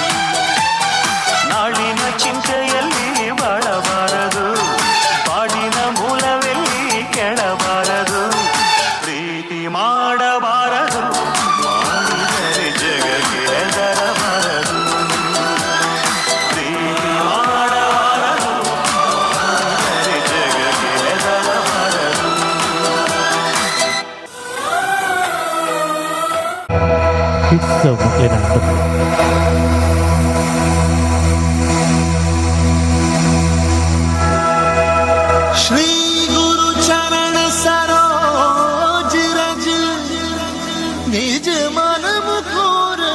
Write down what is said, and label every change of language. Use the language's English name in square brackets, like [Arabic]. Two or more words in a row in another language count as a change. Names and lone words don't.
[Kannada] ನಾಳಿನ ಚಿಂತೆಯಲ್ಲಿ ಬಾಳಬಾರದು ಬಾಡಿನ ಮೂಲವೆಲ್ಲಿ ಕೆಳಬಾರದು ಪ್ರೀತಿ ಮಾಡಬಾರದು ಮಾಡಿದರೆ ಜಗಕ್ಕೆ ಹೆದರಬಾರದು ಪ್ರೀತಿ ಮಾಡಬಾರದು ಮಾಡಿದರೆ ಜಗಕ್ಕೆ ಹೆದರಬಾರದು [Awadhi] श्री गुरु चरण सरोज रज निज मन मुकुर